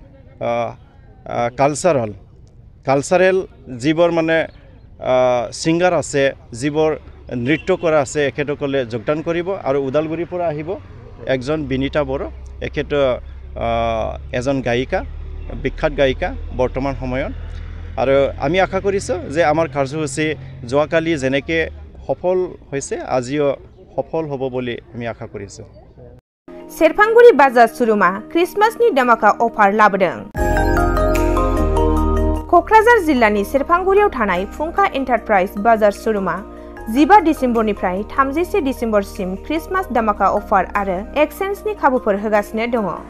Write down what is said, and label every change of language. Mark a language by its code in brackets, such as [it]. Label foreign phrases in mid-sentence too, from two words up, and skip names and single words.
[as] কালচাৰেল যিবোৰ মানে সিংগাৰ আছে যিবোৰ নৃত্য কৰা আছে একেসকলে যোগদান কৰিব আৰু উদালগুৰিৰ পৰা আহিব একজন বিনীতা বড়ো একেটো এজন গায়িকা বিখ্যাত গায়িকা বৰ্তমান সময়ত আৰু আমি আশা কৰিছোঁ যে আমাৰ কাৰ্যসূচী যোৱাকালি যেনেকৈ সফল হৈছে আজিও সফল হ'ব বুলি আমি আশা কৰিছোঁ [brx] सेरफांगुरि बाजार सुरुमा क्रिसमासनि धमाका अफार लाबोदों कक्राझार जिल्लानि सेरफांगुरियाव थानाय फुंखा एन्टारप्राइज बाजार सुरुमा 15 डिसेम्बरनिफ्राय 31 डिसेम्बरसिम क्रिसमास धमाका अफार आरो एक्सचेन्जनि खाबुफोर होगासिनो दङ